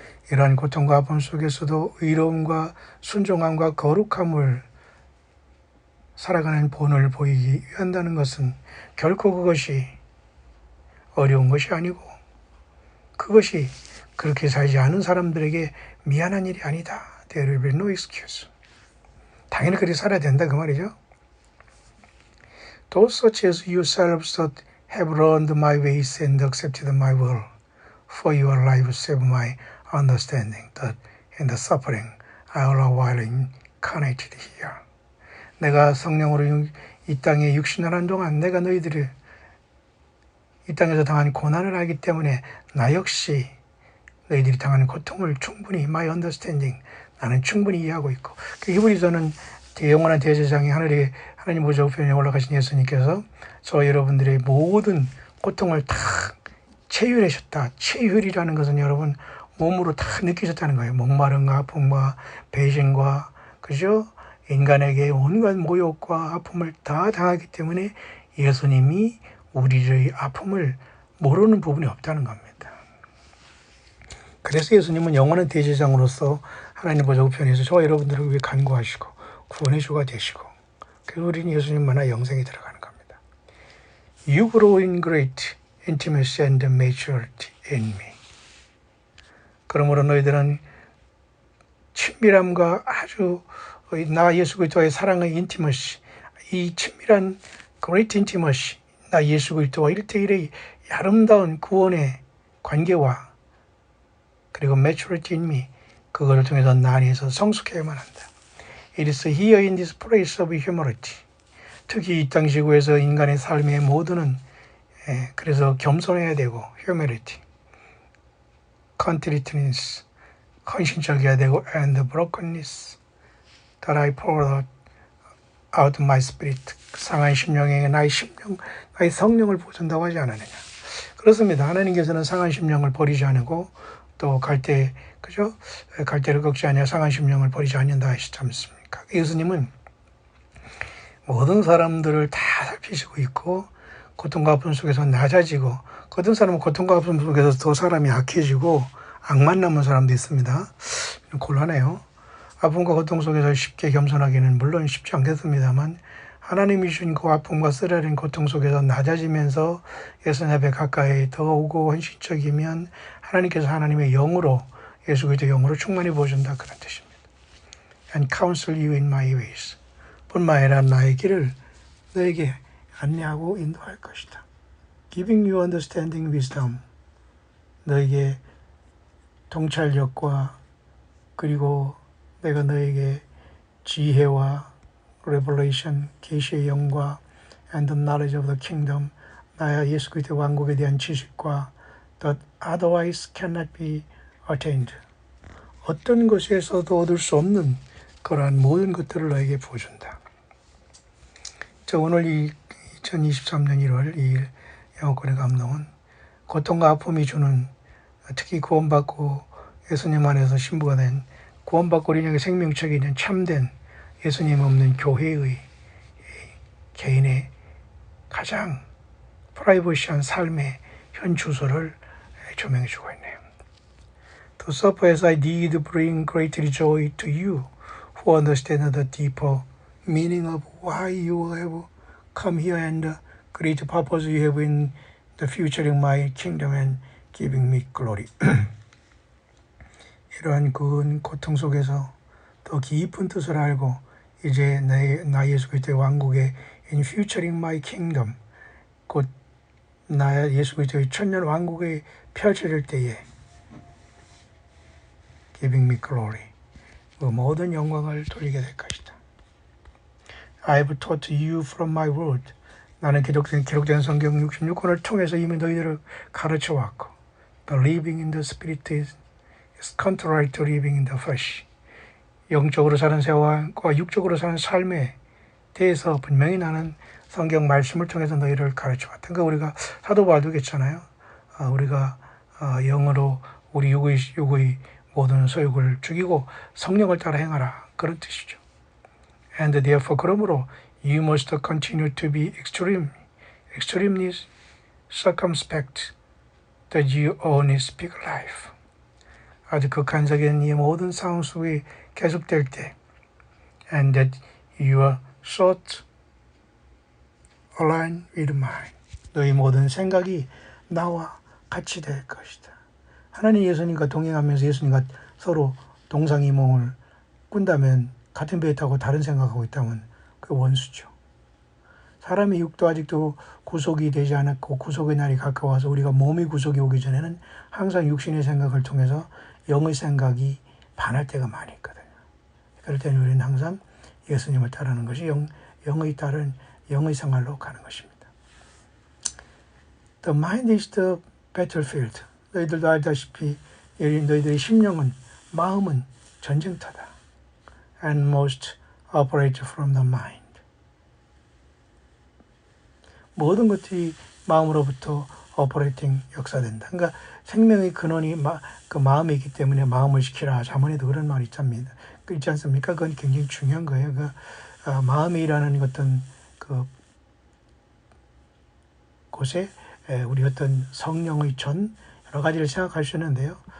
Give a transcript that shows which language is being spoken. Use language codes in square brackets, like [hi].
[ko] 이러한 고통과 아픔 속에서도 의로움과 순종함과 거룩함을 살아가는 본을 보이기 위한다는 것은 결코 그것이 어려운 것이 아니고 그것이 그렇게 살지 않은 사람들에게 미안한 일이 아니다. [en] There will be no excuse. [ko] 당연히 그렇게 살아야 된다 그 말이죠. [en] Those such as yourselves that have learned my ways and accepted my will, for your life save my understanding that in the suffering I all a while incarnated here. [ko] 내가 성령으로 이 땅에 육신을 한 동안 내가 너희들을 이 땅에서 당한 고난을 알기 때문에 나 역시 너희들이 당하는 고통을 충분히 [en] my understanding [ko] 나는 충분히 이해하고 있고 그 히브리서는 영원한 대제사장이 하나님 보좌 우편에 올라가신 예수님께서 저 여러분들의 모든 고통을 다 체휼하셨다. 체휼이라는 것은 여러분 몸으로 다 느끼셨다는 거예요. 목마름과 아픔과 배신과 그죠? 인간에게 온갖 모욕과 아픔을 다 당하기 때문에 예수님이 우리의 아픔을 모르는 부분이 없다는 겁니다. 그래서 예수님은 영원한 대제사장으로서 하나님 보좌 우편에서 저와 여러분들을 위해 간구하시고 구원의 주가 되시고 그래서 우리는 예수님만의 영생에 들어가는 겁니다. [en] You grow in great intimacy and maturity in me. [ko] 그러므로 너희들은 친밀함과 아주 나 예수 그리스도와의 사랑의 인티머시 이 친밀한 [en] great intimacy [ko] 나 예수 그리스도와 1대1의 아름다운 구원의 관계와 그리고 [en] maturity in me [ko] 그거를 통해서 나 안에서 성숙해야만 한다. [en] It is here in this place of humility. [ko] 특히 이 땅 지구에서 인간의 삶의 모두는 그래서 겸손해야 되고 [en] humility, contriteness, [ko] 헌신적이어야 되고 [en] and brokenness that I pour out my spirit. [ko] 상한 심령에게 나의 성령을 부어준다고 하지 않았느냐. 그렇습니다. 하나님께서는 상한 심령을 버리지 않고 또 그죠? 갈대를 꺾지 아니하 상한 심령을 버리지 않는다 하시지 않습니까? 예수님은 모든 사람들을 다 살피시고 있고 고통과 아픔 속에서 낮아지고 어떤 사람은 고통과 아픔 속에서 더 사람이 악해지고 악만 남은 사람도 있습니다. 곤란해요. 아픔과 고통 속에서 쉽게 겸손하기는 물론 쉽지 않겠습니다만 하나님이 주신 그 아픔과 쓰라린 고통 속에서 낮아지면서 예수님 앞에 가까이 더 오고 헌신적이면 하나님께서 하나님의 영으로 예수 그리스도의 영으로 충만히 부어준다 그런 뜻입니다. [en] And counsel you in my ways. [ko] 뿐만 아니라 나의 길을 너에게 안내하고 인도할 것이다. [en] Giving you understanding wisdom. [ko] 너에게 통찰력과 그리고 내가 너에게 지혜와 [en] revelation, [ko] 계시의 영과 [en] and the knowledge of the kingdom, [ko] 나의 예수 그리스도의 왕국에 대한 지식과 [en] that otherwise cannot be attained. [ko] 어떤 것에서도 얻을 수 없는 그러한 모든 것들을 너에게 부어준다. 저 오늘 이 2023년 1월 2일 영어권의 감동은 고통과 아픔이 주는 특히 구원받고 예수님 안에서 신부가 된 구원받고 우리에게 생명책이 있는 참된 예수님 없는 교회의 개인의 가장 프라이버시한 삶의 현 주소를 조명해 주고 있네요. [en] To suffer as I did bring great joy to you who understand the deeper meaning of why you have come here and the great purpose you have in the future in my kingdom and giving me glory. [ko] 이러한 그 고통 속에서 더 깊은 뜻을 알고 이제 나 예수 그리스도의 왕국의 [en] in futuring my kingdom [ko] 곧 나 예수 그리스도의 천년 왕국에 펼쳐질 때에 [en] giving me glory [ko] 그 모든 영광을 돌리게 될 것이다. [en] I have taught you from my word [ko] 나는 기록된 성경 66권을 통해서 이미 너희들을 가르쳐 왔고 [en] Believing in the Spirit is contrary to living in the flesh. [ko] 영적으로 사는 생활과 육적으로 사는 삶에 대해서 분명히 나는 성경 말씀을 통해서 너희를 가르쳐 왔다. 그러니까 우리가 사도 바울도 그랬잖아요. 우리가 영으로 우리 육의 모든 소욕을 죽이고 성령을 따라 행하라. 그런 뜻이죠. [en] And therefore [ko] 그러므로 [en] you must continue to be extremely circumspect that you only speak life. [ko] 아주 극한적인 이 모든 상황 속에 계속될 때 [en] and that your thoughts align with mine. [ko] 너희 모든 생각이 나와 같이 될 것이다. 하나님 예수님과 동행하면서 예수님과 서로 동상이몽을 꾼다면 같은 배에 타고 다른 생각하고 있다면 그 원수죠. 사람의 육도 아직도 구속이 되지 않았고 구속의 날이 가까워서 우리가 몸이 구속이 오기 전에는 항상 육신의 생각을 통해서 영의 생각이 반할 때가 많이 있거든요. 그럴 때는 우리는 항상 예수님을 따르는 것이 영의 따른 영의 생활로 가는 것입니다. [en] The mind is the battlefield. [ko] 너희들도 알다시피 너희들의 심령은 마음은 전쟁터다. [en] And most operate from the mind. [ko] 모든 것들이 마음으로부터 operating 역사된다. 그러니까 생명의 근원이 그 마음에 있기 때문에 마음을 지키라. 자문에도 그런 말이 있지 않습니까? 그건 굉장히 중요한 거예요. 마음에 일하는 어떤 그 곳에 우리 어떤 성령의 전 여러 가지를 생각할 수 있는데요.